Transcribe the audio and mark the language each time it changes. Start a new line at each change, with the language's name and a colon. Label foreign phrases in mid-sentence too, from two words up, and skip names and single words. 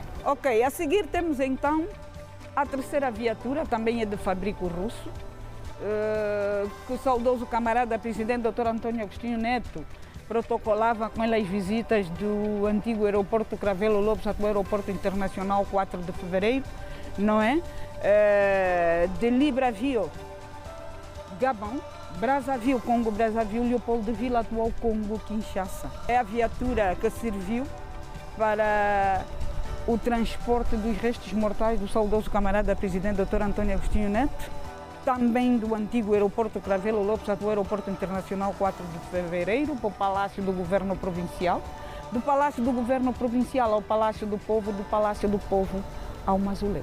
Portuguese: Ok, a seguir temos então a terceira viatura, também é de fabrico russo, que o saudoso camarada presidente Dr. Antônio Agostinho Neto protocolava com ele as visitas do antigo aeroporto Cravelo Lopes, atual aeroporto internacional 4 de fevereiro, não é? De Libreville, Gabão, Brazzaville, Congo Brazzaville, Leopoldville, atual Congo Kinshasa. É a viatura que serviu para o transporte dos restos mortais do saudoso camarada presidente Dr. Antônio Agostinho Neto, também do antigo aeroporto Cravelo Lopes, atual aeroporto internacional 4 de fevereiro, para o Palácio do Governo Provincial, do Palácio do Governo Provincial ao Palácio do Povo, do Palácio do Povo ao Mausoléu.